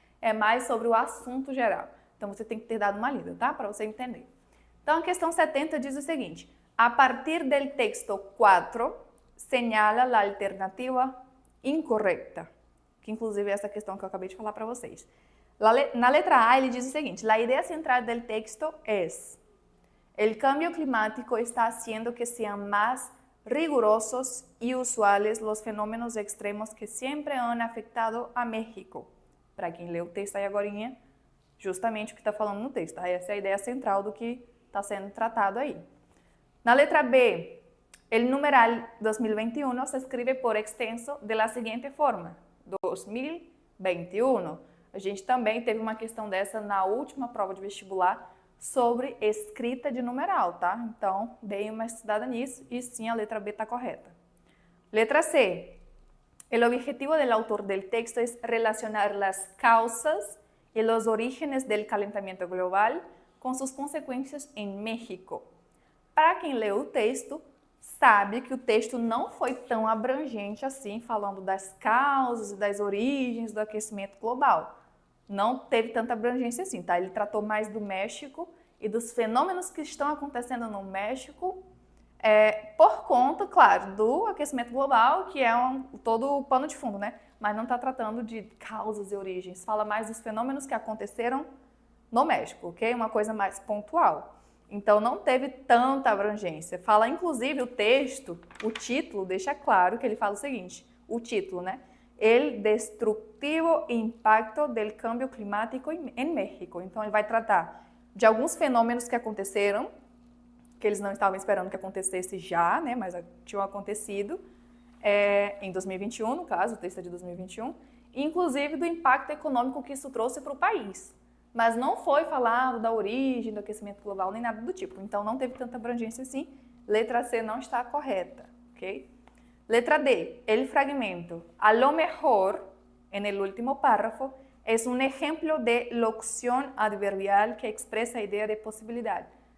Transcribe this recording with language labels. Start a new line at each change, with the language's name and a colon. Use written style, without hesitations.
Portuguese: É mais sobre o assunto geral. Então, você tem que ter dado uma lida, tá? Para você entender. Então, a questão 70 diz o seguinte:
Spanish: a partir del texto 4, señala la alternativa incorrecta.
Portuguese: Que, inclusive, é essa questão que eu acabei de falar para vocês. Na letra A, ele diz o seguinte:
Spanish: la idea central del texto es: el cambio climático está haciendo que sean más rigurosos y usuales los fenómenos extremos que siempre han afectado a México.
Portuguese: Para quem leu o texto aí agorinha, justamente o que está falando no texto. Tá? Essa é a ideia central do que está sendo tratado aí. Na letra B,
Spanish: el numeral 2021 se escribe por extenso de la siguiente forma: 2021.
Portuguese: A gente também teve uma questão dessa na última prova de vestibular sobre escrita de numeral, tá? Então, deem uma estudada nisso e sim, a letra B está correta.
Spanish: Letra C. El objetivo del autor del texto es relacionar las causas y los orígenes del calentamiento global
Portuguese: com suas consequências em
Spanish: México.
Portuguese: Para quem leu o texto, sabe que o texto não foi tão abrangente assim, falando das causas e das origens do aquecimento global. Não teve tanta abrangência assim, tá? Ele tratou mais do México e dos fenômenos que estão acontecendo no México por conta, claro, do aquecimento global, que é todo o pano de fundo, né? Mas não está tratando de causas e origens. Fala mais dos fenômenos que aconteceram no México, ok? Uma coisa mais pontual. Então, não teve tanta abrangência. Fala, inclusive, o texto, o título, deixa claro que ele fala o seguinte, o título, né?
Spanish: El destructivo impacto del cambio climático en México.
Portuguese: Então, ele vai tratar de alguns fenômenos que aconteceram, que eles não estavam esperando que acontecesse já, né? Mas tinham acontecido em 2021, no caso, o texto é de 2021, e, inclusive, do impacto econômico que isso trouxe para o país. Mas não foi falado da origem do aquecimento global, nem nada do tipo. Então, não teve tanta abrangência assim. Letra C não está correta, ok?
Spanish: Letra D, el fragmento. A lo mejor, en el último párrafo, es un ejemplo de locución adverbial que expresa
Portuguese: a ideia de possibilidade.